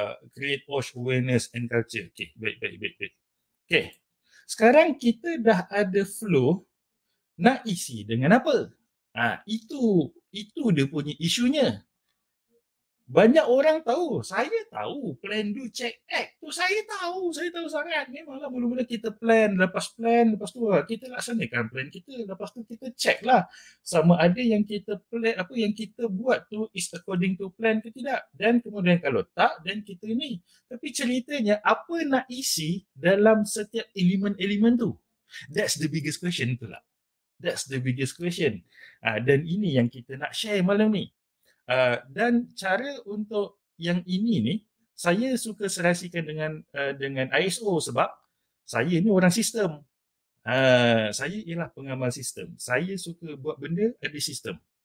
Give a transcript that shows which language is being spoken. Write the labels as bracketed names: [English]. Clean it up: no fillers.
[English] Create awareness and culture. [Malay] Okey, baik. Okey. Sekarang kita dah ada flow, nak isi dengan apa? Itu dia punya isunya. Banyak orang tahu, saya tahu plan, do, check, act tu saya tahu sangat. Memanglah mula-mula kita plan, lepas tu kita laksanakan plan kita, lepas tu kita check lah sama ada yang kita plan, apa yang kita buat tu [English] is according to plan [Malay] ke tidak. Dan kemudian kalau tak, dan kita ni. Tapi ceritanya apa nak isi dalam setiap elemen-elemen tu? [English] That's the biggest question [Malay] tu lah. [English] That's the biggest question. [Malay] Dan ini yang kita nak share malam ni. Dan cara untuk yang ini ni, saya suka serasikan dengan ISO sebab saya ni orang sistem. Saya ialah pengamal sistem. Saya suka buat benda ada sistem.